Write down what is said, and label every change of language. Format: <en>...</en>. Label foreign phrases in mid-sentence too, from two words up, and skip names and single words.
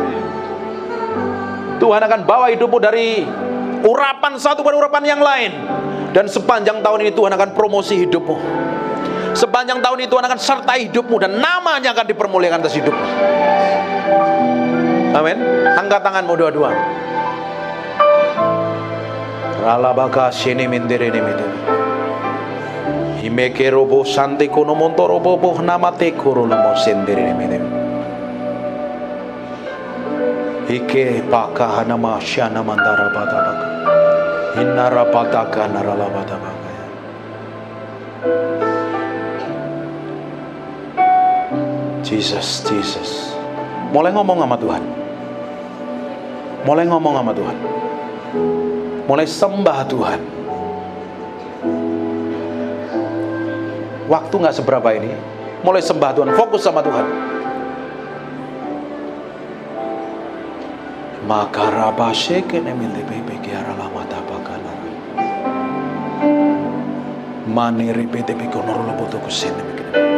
<id>Tuhan akan bawa hidupmu dari urapan satu pada urapan yang lain. Dan sepanjang tahun ini Tuhan akan promosi hidupmu. Sepanjang tahun ini Tuhan akan sertai hidupmu, dan namanya akan dipermuliakan atas hidupmu. Amin. Angkat tanganmu dua-dua. Ralabaka sini mindiri ini mindiri. Himeke robo santi kuno montoro bobo namate kuruno mo sendiri ini mindiri. Ike pakahana masyana mandara batabaka. Inara pataka narala batabaka. Jesus, Jesus. Mulai ngomong sama Tuhan. Mulai ngomong sama Tuhan. Mulai sembah Tuhan. Waktu gak seberapa ini. Mulai sembah Tuhan. Fokus sama Tuhan. Makaraba shekene minde bebe kiara lama tabakana. Mani ripete bikonor loboto kusene mikene.</id>